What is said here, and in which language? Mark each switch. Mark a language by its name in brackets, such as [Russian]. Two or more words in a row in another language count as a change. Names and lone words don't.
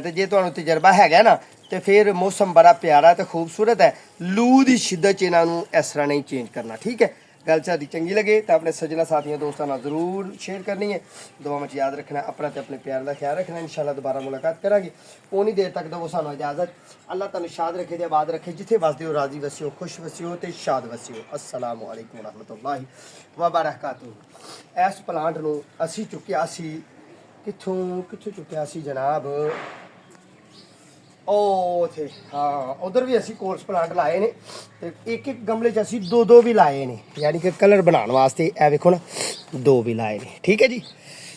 [Punjabi] ਤੇ ਜੇ ਤੁਹਾਨੂੰ ਤਜਰਬਾ ਹੈਗਾ ਨਾ ਤੇ ਫਿਰ ਮੌਸਮ ਬੜਾ ਪਿਆਰਾ ਤੇ ਖੂਬਸੂਰਤ ਹੈ, ਲੂ ਦੀ ਸ਼ਿੱਦਤ 'ਚ ਇਹਨਾਂ ਨੂੰ ਇਸ ਤਰ੍ਹਾਂ ਨਹੀਂ ਚੇਂਜ ਕਰਨਾ, ਠੀਕ ਹੈ। ਗੱਲ ਸਾਡੀ ਚੰਗੀ ਲੱਗੇ ਤਾਂ ਆਪਣੇ ਸੱਜਣਾ ਸਾਥੀਆਂ ਦੋਸਤਾਂ ਨਾਲ ਜ਼ਰੂਰ ਸ਼ੇਅਰ ਕਰਨੀ ਹੈ। ਦੁਆਵਾਂ 'ਚ ਯਾਦ ਰੱਖਣਾ, ਆਪਣਾ ਤੇ ਆਪਣੇ ਪਿਆਰ ਦਾ ਖਿਆਲ ਰੱਖਣਾ। ਇਨਸ਼ਾਅੱਲਾ ਦੁਬਾਰਾ ਮੁਲਾਕਾਤ ਕਰਾਂਗੇ, ਉਨੀ ਦੇਰ ਤੱਕ ਦਿਓ ਸਾਨੂੰ ਇਜਾਜ਼ਤ। ਅੱਲਾਹ ਤੁਹਾਨੂੰ ਸ਼ਾਦ ਰੱਖੇ ਤੇ ਆਬਾਦ ਰੱਖੇ, ਜਿੱਥੇ ਵਸਦੇ ਹੋ ਰਾਜ਼ੀ ਵਸਿਓ, ਖੁਸ਼ ਵਸਿਓ ਤੇ ਸ਼ਾਦ ਵਸਿਓ। [Arabic] السلام عليكم رحمة الله و بركاته. [Punjabi] ਇਸ ਪਲਾਂਟ ਨੂੰ ਅਸੀਂ ਚੁੱਕਿਆ ਸੀ ਕਿੱਥੋਂ ਚੁੱਕਿਆ ਸੀ ਜਨਾਬ, ਉਹ ਉੱਥੇ ਹਾਂ ਉਧਰ ਵੀ ਅਸੀਂ ਕੋਰਸ ਪਲਾਂਟ ਲਾਏ ਨੇ ਤੇ ਇੱਕ ਗਮਲੇ 'ਚ ਅਸੀਂ 2 ਵੀ ਲਾਏ ਨੇ, ਯਾਨੀ ਕਿ ਕਲਰ ਬਣਾਉਣ ਵਾਸਤੇ। ਇਹ ਵੇਖੋ ਨਾ, 2 ਵੀ ਲਾਏ ਨੇ, ਠੀਕ ਹੈ ਜੀ।